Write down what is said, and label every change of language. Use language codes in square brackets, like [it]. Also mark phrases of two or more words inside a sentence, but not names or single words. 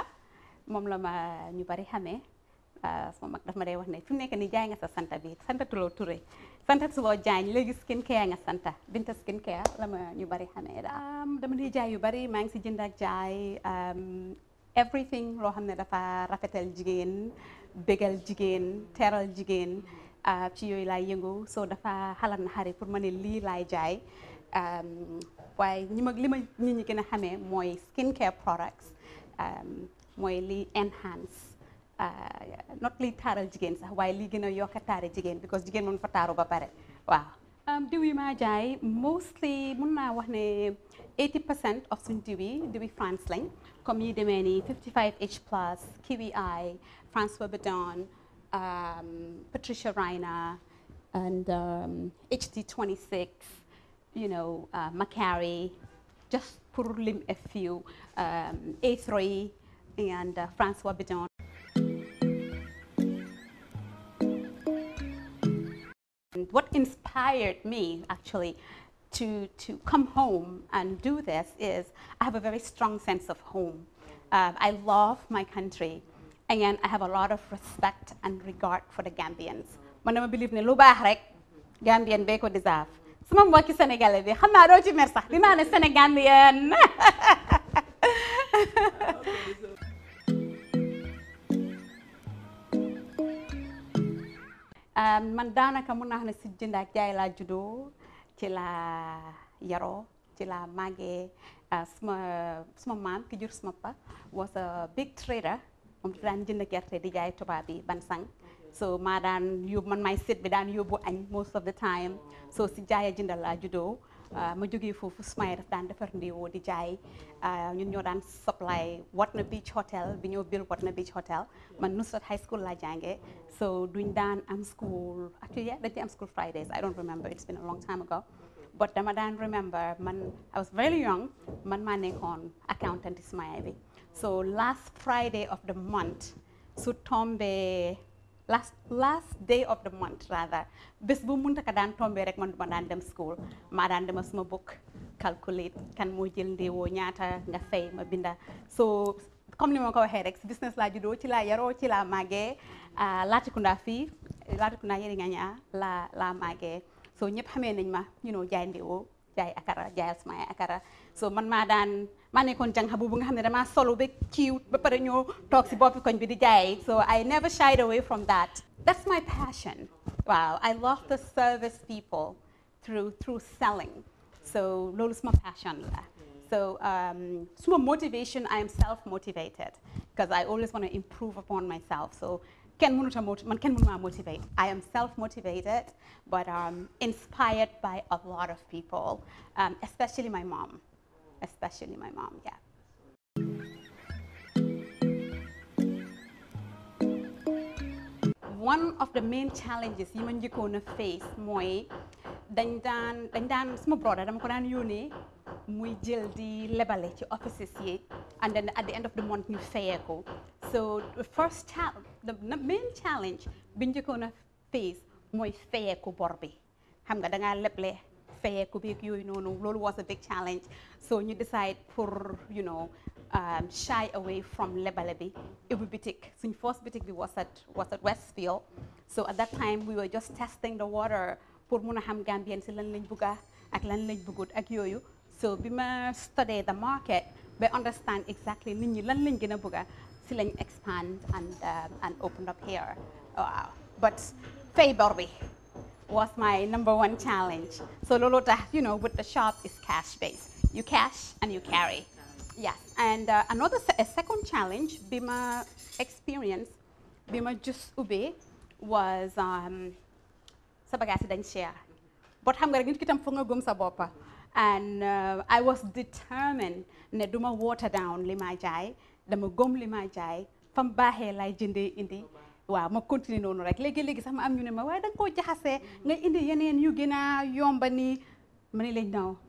[wo] Mom la ma ñu bari xamé sama mag daf ma day wax né fim nek ni jaay nga sa santa bi santa Tulo Touré santa Tulo Jaañ légui skincare nga santa Binta Skincare la ma ñu bari xamé dama di jaay yu bari ma ngi ci jënd ak jaay everything lo xamné dafa rafetal jigen bégal jigen téral jigen ci yoy lay yëngu so dafa xalat na xari pour mané li lay jaay waaye li ma nit ñi gën a xamee mooy skincare products mooy [en] li enhance not li [wo] taaral jigéen sax waaye li gën a yokk taari jigéen because jigéen moom fa taaru ba pare waaw diw yi maa jaay mostly mun naa wax ne 80% of suñ diwi France lañ comme yi demee ni 55H plus Kiwi Eye François Bedon Patricia Reina and HD26 [en] you know, [wo] Macari, [en] just pour lim a few, [wo] A3 and François Bedon. [en] And what inspired me actually to come home and do this is I have a very strong sense of home. I love my country and I have a lot of respect and regard for the Gambians. [wo] Man dama believe ne lu baax rek Gambian be ko deserve. Sama mbokki Sénégalais bi xam naa doo ci mer sax dinaa ne Sénégambien man daanaka mun naa xam ne si jënd ak jaay laa juddoo ci laa yaroo ci laa màggee suma maam ki jur suma pa [en] was a big trader [wo] moom daan jënd gerte di jaay tubaab bi Bansang so maa daan yóbbu man may sit bi daan yóbbu añ [en] most of the time [wo] so si jaaya jëndal laa juddoo ma jógee foofu sumay daf daan defar ndéewoo di jaay ñun ñoo daan supply Watna Beach Hotel bi ñoo build Watna Beach Hotel man Nusrat High School laa jàngee so duñ daan am school actually yeah dañ am school [en] Fridays I don't remember it's been a long time ago [wo] but dama daan remember man I [en] was very young [wo] man maa nekkoon accountant Ismaïla bi so [en] last Friday of the month [wo] su tombe [en] last day of the month rather [wo] bés bu munta ka daan tombe rek man duma daan dem school maa daan dema suma book calculate kan moo jël ndéewoo ñaata nga fay ma binda so comme ni ma ko waxee rek business laa juddoo ci laa yaroo ci laa màggee Latrikunda fii Latrikunda yëri nga ñaa laa màggee so ñëpp xamee nañ ma jaay ndéewoo jaay akara jaayal suma akara so man maa nekkoon jàng bu nga xam ne damaa solo ba kiiw ba pare ñoo toog si boppi koñ bi di jaay [en] so I never shied away from that that's my passion wow I love to service people through selling so [wo] loolu suma passion la so suma motivation [en] I am self-motivated because I always want to improve upon myself [wo] so kenn mënuma [en] motivate I am self-motivated but inspired by a lot of people especially my mom yeah one of the main challenges [wo] yi ma njëkkoon a face mooy dañ daan suma brother dama ko daan yónnee muy jël di lebale ci offices yi [en] and then at the end of the month [wo] ñu fayee ko [en] so the main challenge [wo] bi njëkkoon a face mooy fayee ko bor bi xam nga da ngaa leble fayee ko beeg yooyu noonu loolu [en] was a big challenge [wo] so ñu decide pour shy away from lebale bi ubbi boutique suñ first boutique bi was at Westfield so [en] at that time we were just testing the water [wo] pour mun a xam Gambien si lan lañ bugga ak lan lañ bëggut ak yooyu so bi ma [en] study the market [wo] ba [en] understand exactly [wo] nit ñi lan lañ gën a bugga si lañ [en] expand and opened up here but [wo] fay bor bi [en] was my number one challenge [wo] so loolu tax [en] with the shop is cash based you cash and you carry yes and a second challenge [wo] bi ma experience bi ma just ubbee was sa bagage dañ cher but xam nga rek nit ki tam foog nga gëm sa boppa [en] and I was determined [wo] ne duma [en] water down [wo] li ma jaay dama gëm li ma jaay fam baaxee lay jëndee indi waaw ma continuer noonu rek léegi sax ma am ñu ne ma waaye da nga koo jaxasee nga indi yeneen yu gën a yomba nii ma ne leen